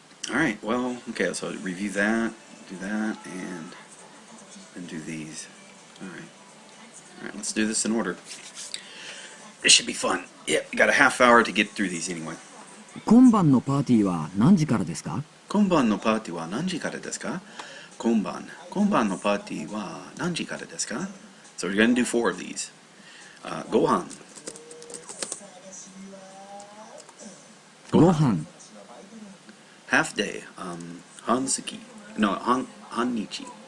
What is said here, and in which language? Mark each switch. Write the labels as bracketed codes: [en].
[en] Alright, well, okay, so review that, do that, and do these. Alright, let's do this in order. This should be fun. Yeah, we got a half hour to get through these anyway. [ja] 今晩のパーティーは何時からですか？今晩のパーティーは何時からですか？今晩のパーティーは何時からですか？ [en] So we're going to do 4 of these. ご飯half day, 半月 no 半日